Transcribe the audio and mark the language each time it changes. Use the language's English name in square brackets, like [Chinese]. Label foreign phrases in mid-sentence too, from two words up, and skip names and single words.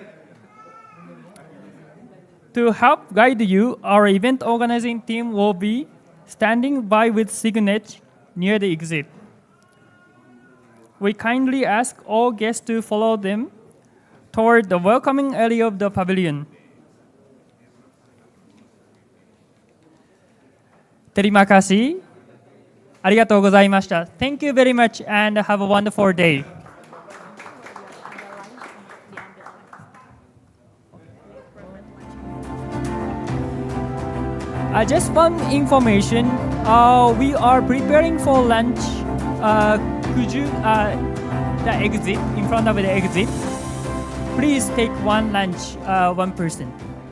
[English] To help guide you, our event organizing team will be standing by with signage near the exit. We kindly ask all guests to follow them toward the welcoming area of the pavilion. [Indonesian] Terima kasih. [Japanese] ありがとうございました. [English] Thank you very much and have a wonderful day. Just one information. We are preparing for lunch. Could you, the exit, in front of the exit, please take one lunch, one person.